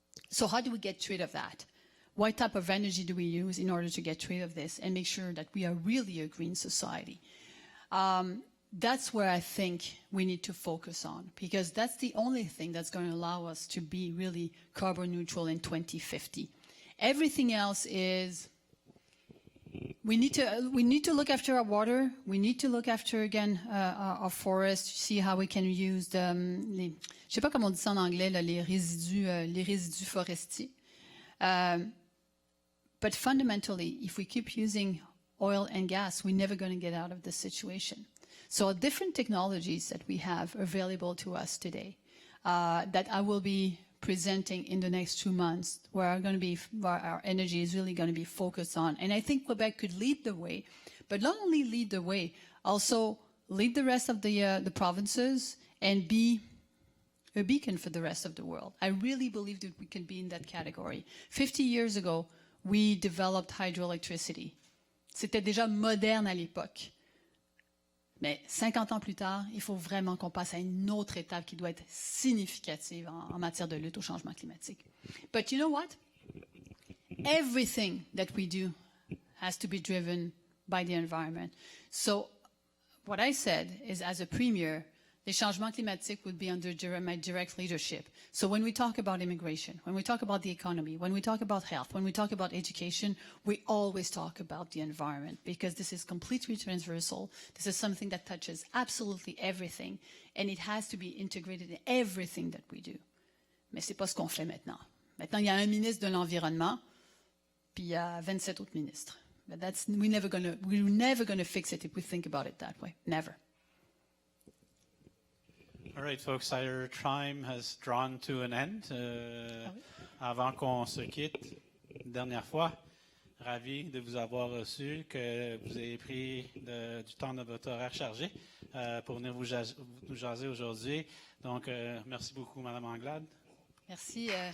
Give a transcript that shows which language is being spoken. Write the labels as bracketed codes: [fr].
[en] So how do we get rid of that? What type of energy do we use in order to get rid of this and make sure that we are really a green society? That's where I think we need to focus on, because that's the only thing that's going to allow us to be really carbon neutral in 2050. Everything else is, we need to look after our water. We need to look after, again, our forests, see how we can use [fr] je sais pas comment on dit ça en anglais, là, les résidus forestiers. [en] But fundamentally, if we keep using oil and gas, we're never going to get out of this situation. So different technologies that we have available to us today that I will be presenting in the next 2 months, where our energy is really going to be focused on. And I think Quebec could lead the way, but not only lead the way, also lead the rest of the provinces and be a beacon for the rest of the world. I really believe that we can be in that category. 50 years ago, we developed hydroelectricity. [fr] C'était déjà moderne à l'époque. Mais 50 ans plus tard, il faut vraiment qu'on passe à une autre étape qui doit être significative en matière de lutte au changement climatique. [en] But you know what? Everything that we do has to be driven by the environment. So what I said is, as a premier, the [fr] changements climatiques [en] would be under my direct leadership. So when we talk about immigration, when we talk about the economy, when we talk about health, when we talk about education, we always talk about the environment, because this is completely transversal. This is something that touches absolutely everything, and it has to be integrated in everything that we do. [fr] Mais c'est pas ce qu'on fait maintenant. Maintenant, il y a un ministre de l'Environnement, puis il y a 27 autres ministres. [en] But we're never gonna fix it if we think about it that way. Never. All right, folks, our time has drawn to an end. [fr] Avant qu'on se quitte, une dernière fois, ravi de vous avoir reçu, que vous ayez pris du temps de votre horaire chargé pour venir nous jaser aujourd'hui. Donc, merci beaucoup, Madame Anglade. Merci.